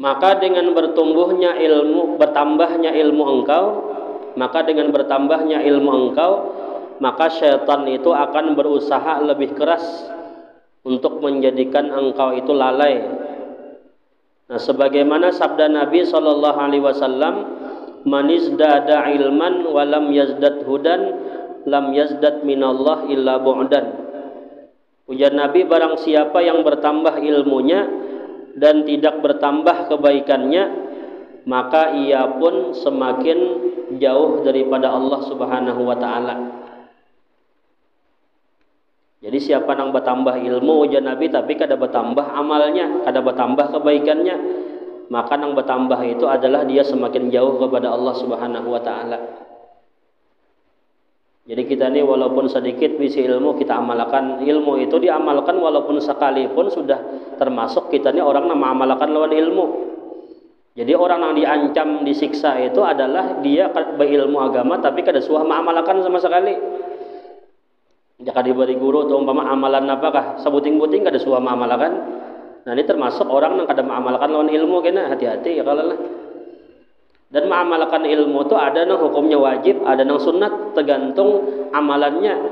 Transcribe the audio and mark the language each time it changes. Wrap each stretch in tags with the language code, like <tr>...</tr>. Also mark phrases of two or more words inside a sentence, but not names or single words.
<id>maka dengan bertambahnya ilmu engkau, maka syaitan itu akan berusaha lebih keras untuk menjadikan engkau itu lalai.</id> <ar>Nah, sebagaimana sabda Nabi صلى الله عليه وسلم, "من ازداد علما ولم يزدد هدى لم يزدد من الله إلا بعدا."</ar> <id>Ujar Nabi, barang siapa yang bertambah ilmunya dan tidak bertambah kebaikannya, maka ia pun semakin jauh daripada Allah</id> <ar>سبحانه وتعالى.</ar> <bjn>Jadi siapa yang bertambah ilmu ujar Nabi tapi kada bertambah amalnya, kada bertambah kebaikannya,</bjn> <id>maka yang bertambah itu adalah dia semakin jauh kepada Allah</id> <ar>سبحانه وتعالى.</ar> <bjn>Jadi kita ini walaupun sedikit bisi ilmu kita amalkan, ilmu itu diamalkan walaupun sekalipun sudah termasuk kita ini orang yang mengamalkan lawan ilmu. Jadi orang yang diancam disiksa itu adalah dia berilmu agama tapi kada suah mengamalkan sama sekali. Jika diberi guru atau umpama amalan apakah sebuting-buting kada suah mengamalkan. Nah ini termasuk orang yang kada mengamalkan lawan ilmu, kena hati-hati ya kalau lah.</bjn> <id>Dan mengamalkan ilmu itu ada yang hukumnya wajib, ada yang sunat, tergantung amalannya.</id>